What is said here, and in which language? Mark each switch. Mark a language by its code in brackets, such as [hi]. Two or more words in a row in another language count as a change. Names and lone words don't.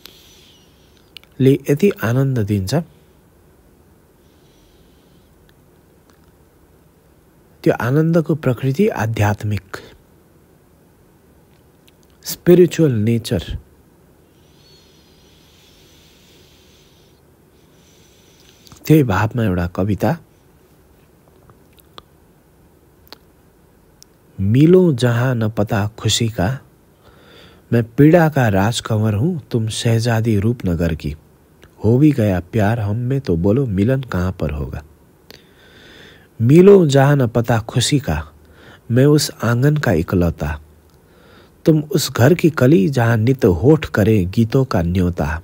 [ne] ले यति आनन्द दिन्छ त्यो आनन्दको प्रकृति आध्यात्मिक [en] spiritual nature. [ne] त्यही भावमा एउटा कविता, [hi] मिलो जहाँ न पता खुशी का, मैं पीड़ा का राजकंवर हूँ तुम शहजादी रूपनगर की, हो भी गया प्यार हम में तो बोलो मिलन कहाँ पर होगा। मिलो जहाँ न पता खुशी का, मैं उस आंगन का इकलौता, तुम उस घर की कली जहाँ नित होठ करे गीतों का न्योता।